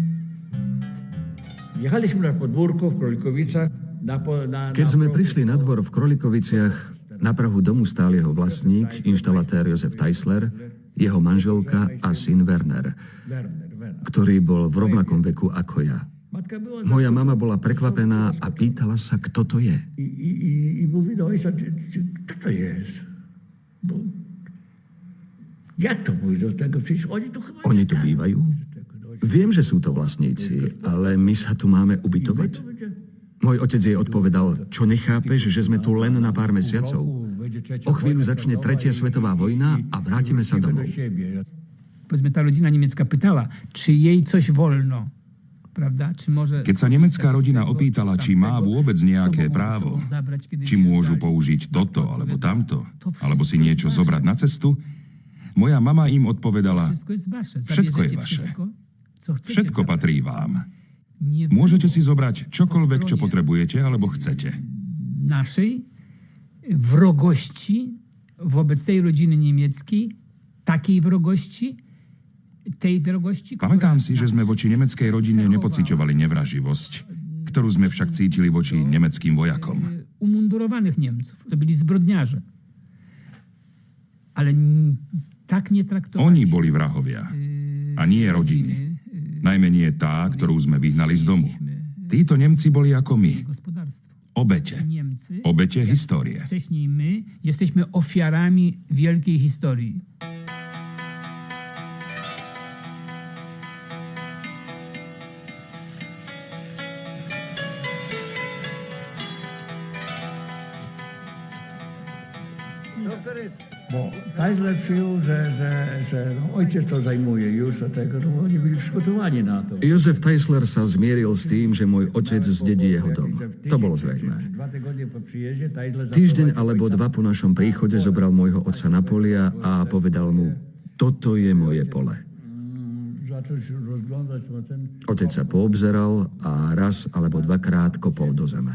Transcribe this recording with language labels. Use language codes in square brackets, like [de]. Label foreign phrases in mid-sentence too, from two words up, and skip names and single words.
[sk] Keď sme prišli na dvor v Krolikoviciach, na prahu domu stál jeho vlastník, inštalatér Jozef Teisler, jeho manželka a syn Werner, ktorý bol v rovnakom veku ako ja. Moja mama bola prekvapená a pýtala sa, kto to je. [pl] I mówi do ojca, kto to jest? Bo jak to mówi do tego? Przecież oni tu chyba... [sk] Oni tu bývajú? Viem, že sú to vlastníci, ale my sa tu máme ubytovať? Môj otec jej odpovedal, čo nechápeš, že sme tu len na pár mesiacov? O chvíľu začne 3. svetová vojna a vrátime sa domov. [pl] Powiedzmy, ta rodzina niemiecka pytała, czy jej coś wolno. [sk] Pravda? Keď sa nemecká rodina opýtala, či má vôbec nejaké právo, či môžu použiť toto alebo tamto, alebo si niečo zobrať na cestu, moja mama im odpovedala, všetko je vaše. Všetko patrí vám. Môžete si zobrať čokoľvek, čo potrebujete alebo chcete. [pl] Naszej wrogości wobec tej rodziny niemieckiej, takiej wrogości, [sk] Pamätám si, že sme voči nemeckej rodine nepociťovali nevraživosť, ktorú sme však cítili voči nemeckým vojakom. [pl] Umundurowanych Niemców, to byli zbrodniarze. Ale tak nie traktowali. [sk] Oni boli vrahovia, a nie rodiny. Najmä nie tá, ktorú sme vyhnali z domu. Títo Nemci boli ako my. Obete. Obete histórie. [pl] Wcześniej my jesteśmy ofiarami wielkiej historii. Bo Teisler przyjął, że ojciec to zajmuje już, a tego, no oni byli przygotowani na to. [sk] Jozef Teisler sa zmieril s tým, že môj otec zdedí jeho dom. To bolo zrejmé. Týždeň alebo 2 po našom príchode zobral môjho otca na polia a povedal mu, toto je moje pole. Otec sa poobzeral a raz alebo dvakrát kopol do zeme.